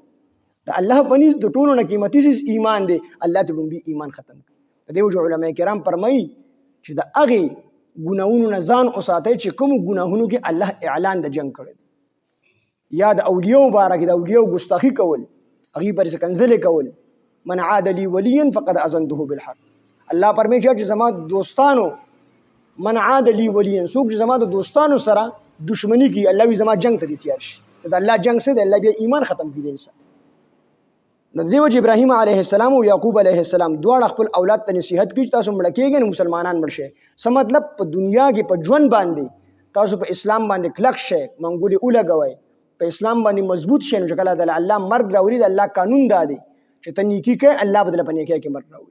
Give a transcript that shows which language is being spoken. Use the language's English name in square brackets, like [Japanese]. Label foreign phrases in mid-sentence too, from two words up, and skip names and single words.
[Pashto] د الله پنيز د ټولو نه قیمتي ایمان دی الله ته به ایمان ختم کوي. د دې وجه علما کرام فرمایي چې د هغه ګناهونو نه ځان اوساتئ چې کوم ګناهونو کې الله اعلان د جنگ کړی یا د اولیاء مبارک د اولیاء ګستاخی کول هغه پر کنځلې کول [Arabic] من عاد لي وليا فقد اذنته بالحق. [Pashto] الله پرمې چې زما دوستانو [Arabic] من عاد لي وليا [Pashto] څوک چې زما د دوستانو سره دشمنی کوي الله وی زما جنگ ته تیار شي. د الله جنگ سره د الله بیا ایمان ختم کړي انسان. نو دیو چې ابراهیم [Arabic] علیه السلام [Pashto] او یعقوب [Arabic] علیه السلام [Pashto] دواړه خپل اولاد ته نصیحت کوي تاسو مړ کېږئ نو مسلمانان مړ شئ. څه مطلب په دنیا کې په ژوند باندې تاسو په اسلام باندې کلک شئ منګولې ولګوئ په اسلام باندې مضبوط شئ نو چې کله د الله مرګ راوړي د الله قانون دا دی چې ته نیکی کوي الله بدله په نیکی کې مرګ راوړي.